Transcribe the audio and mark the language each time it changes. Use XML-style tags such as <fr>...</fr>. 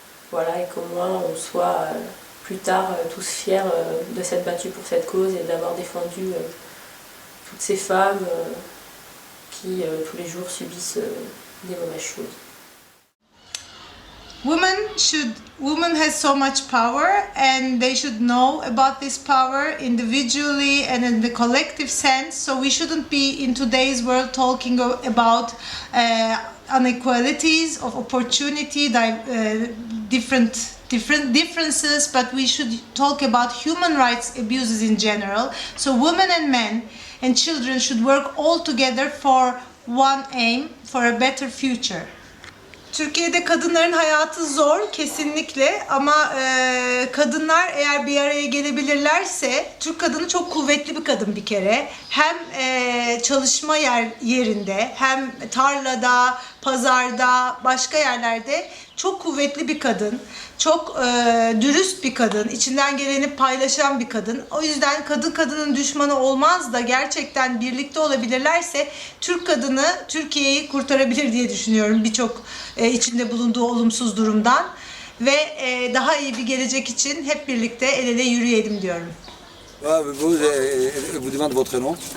<fr>Voilà, et qu'au moins on soit plus tard tous fiers de s'être battus pour cette cause et d'avoir défendu toutes ces femmes qui tous les jours subissent des mauvaises choses.</fr> <en>Women has so much power, and they should know about this power individually and in the collective sense. So we shouldn't be in today's world talking about inequalities of opportunity, differences, but we should talk about human rights abuses in general. So women and men and children should work all together for one aim, for a better future.</en> <tr>Türkiye'de kadınların hayatı zor kesinlikle, ama kadınlar eğer bir araya gelebilirlerse, Türk kadını çok kuvvetli bir kadın bir kere. Hem çalışma yerinde, hem tarlada, pazarda, başka yerlerde çok kuvvetli bir kadın. Çok dürüst bir kadın, içinden geleni paylaşan bir kadın. O yüzden kadının düşmanı olmaz da gerçekten birlikte olabilirlerse Türk kadını Türkiye'yi kurtarabilir diye düşünüyorum birçok içinde bulunduğu olumsuz durumdan. Ve daha iyi bir gelecek için hep birlikte el ele yürüyelim diyorum.</tr> <fr>Vous demandez votre nom?</fr>